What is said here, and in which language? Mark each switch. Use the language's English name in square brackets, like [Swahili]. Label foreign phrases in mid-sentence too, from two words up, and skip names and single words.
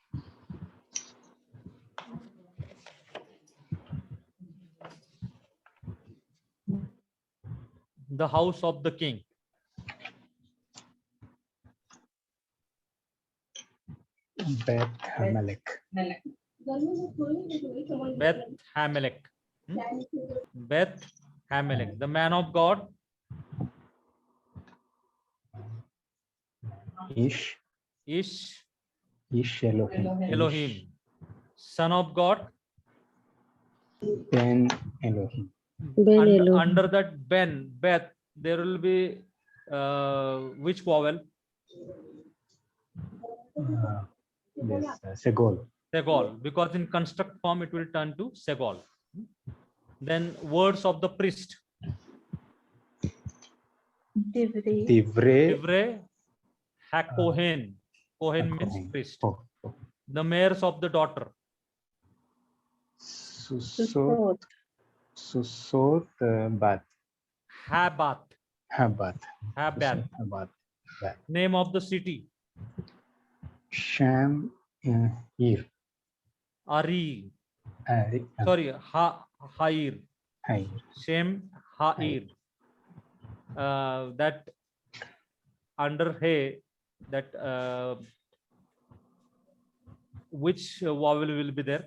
[English] The house of the king. [Hebrew] בית המלך. בית המלך. בית המלך. [English] The man of God. [Hebrew] Ish. Ish איש אלוהים. Elohim. [English] Son of God. [Hebrew] בן אלוהים. בן אלוהים. [English] Under that Ben, Beth, there will be which vowel? This Segol. Segol, because in construct form it will turn to Segol. Then words of the priest. [Hebrew] Divri. Divre. דברי הכהן. Kohen means Hakohen. [English] priest. Oh. The mares of the daughter. [Hebrew] סוסות. סוסות בת. Habath. Habath. Habath. Habath. [English] Name of the city. [Hebrew] שם עיר. Ari. Ari. [English] Sorry, Hair. [Hebrew] Hair. שם העיר. [English] That under He, that which vowel will be there?